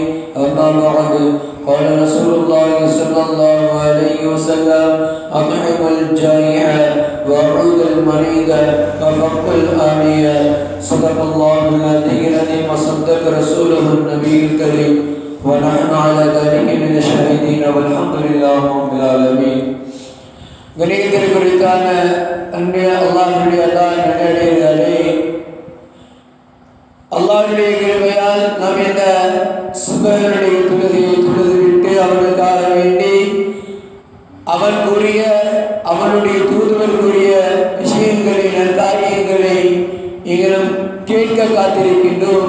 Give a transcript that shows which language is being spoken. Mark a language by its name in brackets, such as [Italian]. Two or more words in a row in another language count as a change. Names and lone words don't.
[Arabic] أما بعد، قال رسول الله صلى الله عليه وسلم: أطعم الجائع وعود المريض وفق الآمية. صدق الله العظيم وصدق رسوله النبي الكريم ونحن على ذلك من الشاهدين والحمد لله رب العالمين. [Tamil] கணியத்திற்குரித்தான அன்பிய அல்லாஹ்வுடைய நல்லடியார்களே, அல்லாஹ்வுடைய கிருபையால் நாம் இந்த சுபஹனுடைய தொழுகையை தொழுதுவிட்டு அவனுக்காக வேண்டி அவன் கூறிய அவனுடைய தூதுவர் கூறிய விஷயங்களை நற்காரியங்களை இங்கனம் கேட்க காத்திருக்கின்றோம்.